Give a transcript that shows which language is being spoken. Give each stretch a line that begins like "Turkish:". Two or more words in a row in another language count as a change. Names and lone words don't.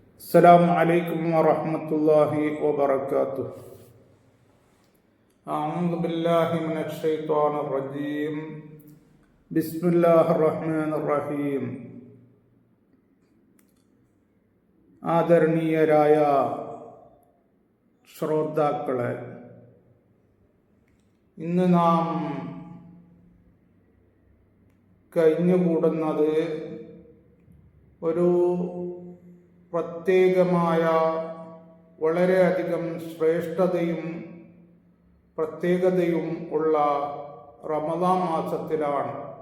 Arabic: السلام عليكم ورحمة الله وبركاته. أعوذ بالله من الشيطان الرجيم. بسم الله الرحمن الرحيم.
Malayalam: ആദരണീയരായ ശ്രോതാക്കളെ, ഇന്ന് നാം കഴിഞ്ഞുകൂടുന്നത് ഒരു പ്രത്യേകമായ വളരെയധികം ശ്രേഷ്ഠതയും പ്രത്യേകതയും ഉള്ള റമദാൻ മാസത്തിലാണ്.